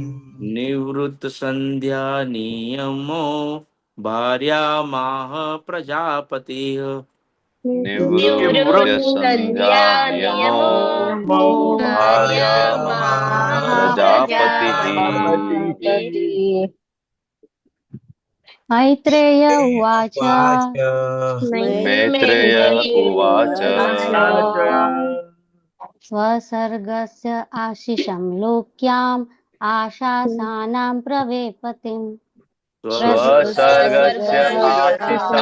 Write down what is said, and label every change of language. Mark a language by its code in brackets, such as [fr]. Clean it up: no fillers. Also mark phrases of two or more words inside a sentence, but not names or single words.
[sa] નિવૃત્ત સંધ્યા નિયમો ભાર્યામાહ પ્રજાપતિ. નિવૃત્ત સંધ્યા નિયમો ભાર્યામાહ પ્રજાપતિ. मैत्रेय उवाच मैत्रेय उवाच स्वसर्गस्य आशिषं लोक्याम् आशासानां प्रवेपतिम् स्वसर्गस्य आशिषं